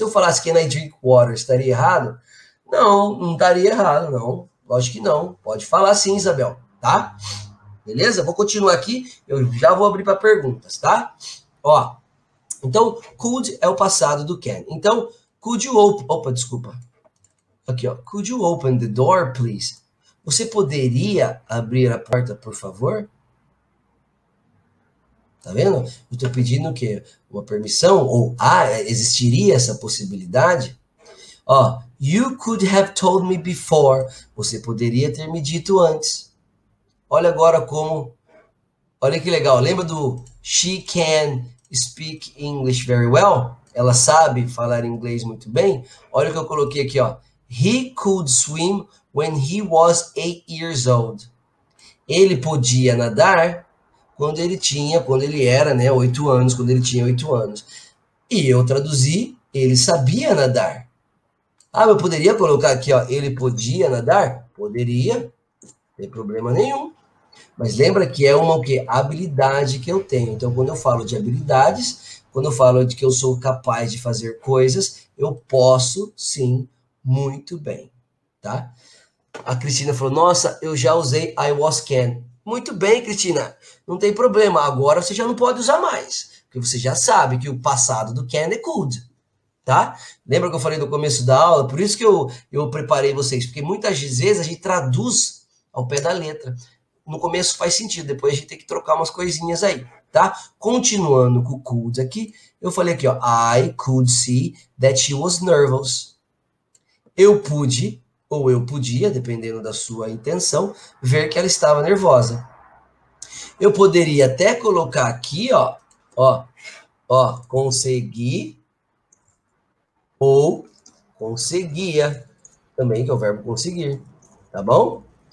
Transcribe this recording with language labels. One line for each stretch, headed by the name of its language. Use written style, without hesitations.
Portuguese: Se eu falasse
English: can I drink water,
Portuguese: estaria errado? Não, não estaria errado, não. Lógico que não. Pode falar sim, Isabel, tá? Beleza? Vou continuar aqui, eu já vou abrir para perguntas, tá? Ó, então, could é o passado do can. Então,
English: could you open...
Portuguese: Opa, desculpa. Aqui, ó.
English: Could you open the door, please?
Portuguese: Você poderia abrir a porta, por favor? Tá vendo? Eu estou pedindo o quê? Uma permissão? Ou existiria essa possibilidade?
English: Ó, you could have told me before.
Portuguese: Você poderia ter me dito antes. Olha agora como... Olha que legal. Lembra do
English: she can speak English very well?
Portuguese: Ela sabe falar inglês muito bem. Olha o que eu coloquei aqui, ó.
English: He could swim when he was 8 years old.
Portuguese: Ele podia nadar quando ele era, né, 8 anos, quando ele tinha 8 anos. E eu traduzi, ele sabia nadar. Ah, eu poderia colocar aqui, ó, ele podia nadar? Poderia, não tem problema nenhum. Mas lembra que é uma o quê? Habilidade que eu tenho. Então, quando eu falo de habilidades, quando eu falo de que eu sou capaz de fazer coisas, eu posso, sim, muito bem, tá? A Cristina falou, nossa, eu já usei
English: I was can.
Portuguese: Muito bem, Cristina, não tem problema. Agora você já não pode usar mais, porque você já sabe que o passado do can é could, tá? Lembra que eu falei no começo da aula? Por isso que eu preparei vocês, porque muitas vezes a gente traduz ao pé da letra. No começo faz sentido, depois a gente tem que trocar umas coisinhas aí, tá? Continuando com o could aqui, eu falei aqui, ó,
English: I could see that she was nervous.
Portuguese: Eu pude, ou eu podia, dependendo da sua intenção, ver que ela estava nervosa. Eu poderia até colocar aqui, ó, consegui ou conseguia, também que é o verbo conseguir, tá bom?